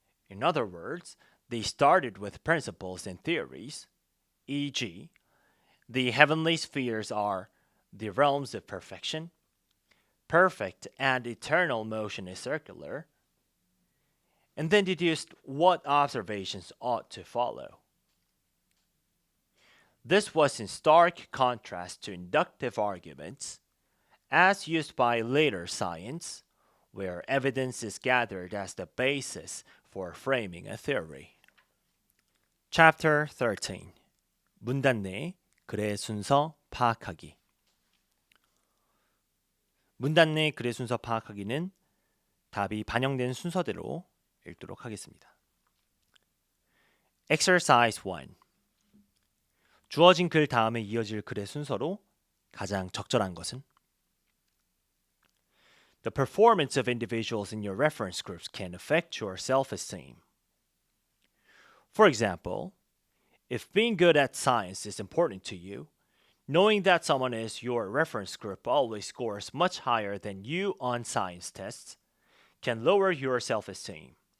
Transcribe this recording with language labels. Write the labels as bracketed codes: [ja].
[en] In other words, they started with principles and theories, e.g., the heavenly spheres are the realms of perfection, perfect and eternal motion is circular, and then deduced what observations ought to follow. This was in stark contrast to inductive arguments, as used by later science, where evidence is gathered as the basis for framing a theory. Chapter 13. [ko] 문단 내 글의 순서 파악하기. 문단 내 글의 순서 파악하기는 답이 반영된 순서대로 읽도록 하겠습니다. [en] Exercise 1. [ko] 주어진 글 다음에 이어질 글의 순서로 가장 적절한 것은 [en] The performance of individuals in your reference groups can affect your self-esteem. For example, if being good at science is important to you, knowing that someone in your reference group always scores much higher than you on science tests can lower your self-esteem.